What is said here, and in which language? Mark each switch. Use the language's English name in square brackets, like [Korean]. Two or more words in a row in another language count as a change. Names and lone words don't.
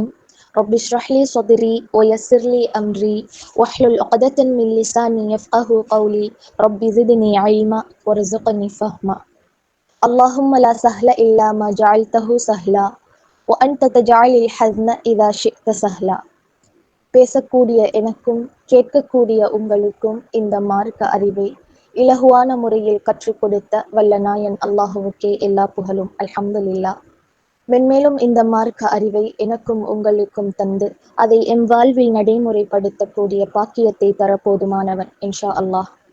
[Arabic] رب اشرح لي صدري ويسر لي أمري واحلل عقدة من لساني يفقه قولي. رب زدني علما وارزقني فهما. اللهم لا سهل إلا ما جعلته سهلا وأنت تجعل الحزن إذا شئت سهلا. [Tamil] பேசக்கூடிய எனக்கும் கேட்கக்கூடிய உங்களுக்கும் இந்த மார்க்க அறிவை இலகுவான முறையில் கற்றுக் கொடுத்த வல்ல நாயன் அல்லாஹுவுக்கே எல்லா புகழும். அல்ஹம்துலில்லாஹ். மென்மேலும் இந்த மார்க்க அறிவை எனக்கும் உங்களுக்கும் தந்து அதை எம் வாழ்வில் நடைமுறைப்படுத்தக்கூடிய பாக்கியத்தை தர போதுமானவன் [Arabic] إن شاء الله.